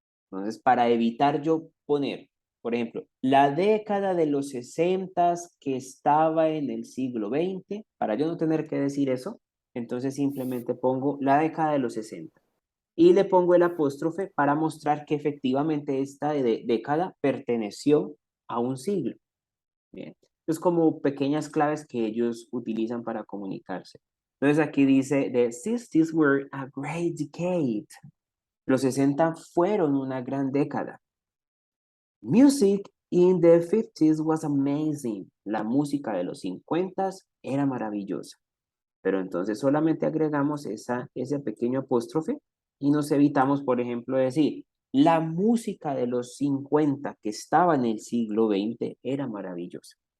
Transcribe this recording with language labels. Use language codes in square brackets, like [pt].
[es] Entonces, para evitar yo poner, por ejemplo, la década de los 60 que estaba en el siglo XX, para yo no tener que decir eso, entonces simplemente pongo la década de los 60 y le pongo el apóstrofe para mostrar que efectivamente esta década perteneció a un siglo. Bien. Es como pequeñas claves que ellos utilizan para comunicarse. Entonces aquí dice, [en] the 60s were a great decade. [es] Los 60 fueron una gran década. [en] Music in the 50s was amazing. [es] La música de los 50 era maravillosa. Pero entonces solamente agregamos ese pequeño apóstrofe y nos evitamos, por ejemplo, decir, la música de los 50 que estaba en el siglo XX era maravillosa.